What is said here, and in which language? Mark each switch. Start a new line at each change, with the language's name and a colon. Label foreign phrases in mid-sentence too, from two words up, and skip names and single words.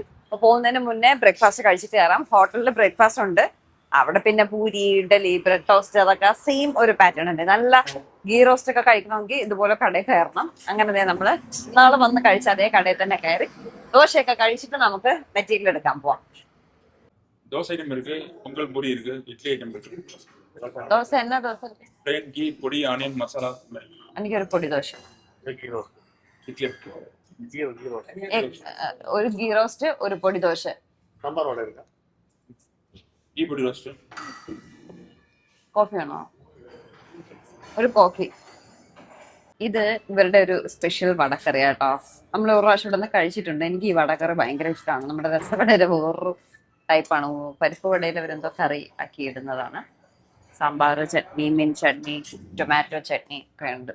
Malayalam: അപ്പൊ പോകുന്നതിന് മുന്നേ ബ്രേക്ക്ഫാസ്റ്റ് കഴിച്ചിട്ട് കയറാം. ഹോട്ടലിൽ ബ്രേക്ക്ഫാസ്റ്റ് ഉണ്ട്, അവിടെ പിന്നെ പൂരി, ഇഡലി,
English: bread toast,
Malayalam: അതൊക്കെ സെയിം ഒരു പാറ്റേൺ ഉണ്ട്. നല്ല
English: ghee roast
Malayalam: ഒക്കെ കഴിക്കണമെങ്കിൽ ഇതുപോലെ കടയിൽ കയറണം. അങ്ങനെ നമ്മള് നാളെ വന്ന് കഴിച്ച അതേ കടയിൽ തന്നെ കയറി ദോശയൊക്കെ കഴിച്ചിട്ട് നമുക്ക് മെറ്റീരിയൽ എടുക്കാൻ പോവാം.
Tamil: தோசை ஐட்டம் இருக்கு, பொங்கல் பொடி இருக்கு, இட்லி ஐட்டம் இருக்கு.
Malayalam: ദോശ എന്നാ ദോശ?
Tamil: plain கீ பொடி ஆனியன் மசாலா
Malayalam: എനിക്കൊരു പൊടി ദോശ,
Tamil: இட்லி இருக்கு.
Malayalam: ഒരു
English: ghee roast,
Malayalam: ഒരു പൊടി ദോശ. സാമ്പാർ വട എടുക്കാം.
Tamil: கீ பொடி ரோஸ்ட்.
Malayalam: കോഫി വേണോ? ഒരു കോഫി. ഇത് ഇവരുടെ ഒരു സ്പെഷ്യൽ വടക്കറി കേട്ടോ. നമ്മൾ ഒരു പ്രാവശ്യം ഇവിടെ നിന്ന് കഴിച്ചിട്ടുണ്ട്. എനിക്ക് ഈ വടക്കറി ഭയങ്കര ഇഷ്ടമാണ്. നമ്മുടെ രസവടയുടെ വേറൊരു ടൈപ്പാണ്. പരിപ്പ് വടയിൽ അവരെന്തോ കറി ആക്കി ഇടുന്നതാണ്. സാമ്പാർ, ചട്നി, മീൻ ചട്നി, ടൊമാറ്റോ ചട്നി ഒക്കെ ഉണ്ട്.